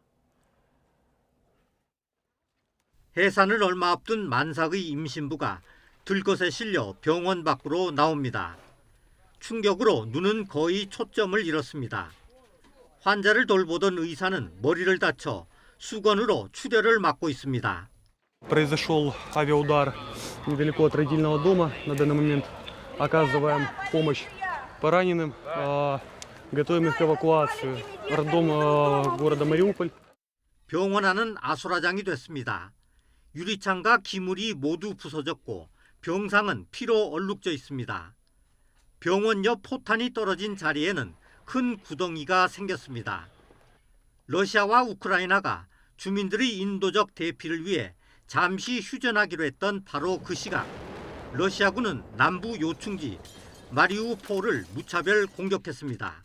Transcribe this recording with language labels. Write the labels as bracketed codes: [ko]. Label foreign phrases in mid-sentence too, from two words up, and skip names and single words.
[ko] 해산을 얼마 앞둔 만삭의 임신부가 들것에 실려 병원 밖으로 나옵니다. 충격으로 눈은 거의 초점을 잃었습니다. 환자를 돌보던 의사는 머리를 다쳐 수건으로 출혈을 막고 있습니다. [ru] Произошел авиаудар недалеко от родильного дома. На данный момент оказываем помощь пораненным, готовим их к эвакуации. Роддом города Мариуполь. [ko] 병원 안은 아수라장이 됐습니다. 유리창과 기물이 모두 부서졌고 병상은 피로 얼룩져 있습니다. 병원 옆 포탄이 떨어진 자리에는 큰 구덩이가 생겼습니다. 러시아와 우크라이나가 주민들의 인도적 대피를 위해 잠시 휴전하기로 했던 바로 그 시각, 러시아군은 남부 요충지 마리우폴을 무차별 공격했습니다.